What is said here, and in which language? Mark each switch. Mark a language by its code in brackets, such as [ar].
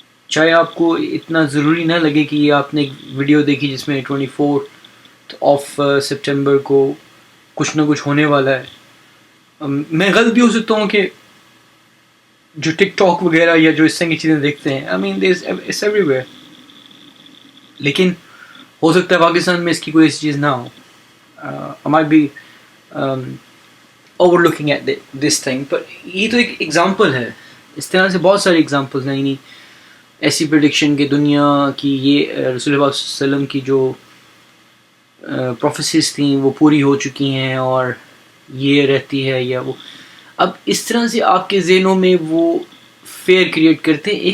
[ur] چاہے آپ کو اتنا ضروری نہ لگے کہ یہ آپ نے ایک ویڈیو دیکھی جس میں 24 سپٹمبر کو کچھ نہ کچھ ہونے والا ہے. میں غلط بھی ہو سکتا ہوں کہ جو ٹک ٹاک وغیرہ یا جو اس طرح کی چیزیں دیکھتے ہیں [en] I mean it's everywhere. [ur] لیکن ہو سکتا ہے پاکستان میں اس کی کوئی ایسی چیز نہ ہو. [en] I might be overlooking at this thing. [ur] پر یہ تو ایک ایگزامپل ہے. اس طرح سے بہت سارے ایگزامپلز ہیں. یعنی ایسی پریڈکشن کہ دنیا کی یہ رسول اللہ صلی اللہ علیہ وسلم کی جو پروفیسیز تھیں وہ پوری ہو چکی ہیں اور یہ رہتی ہے یا وہ. اب اس طرح سے آپ کے ذہنوں میں وہ فیئر کریٹ کرتے ہیں.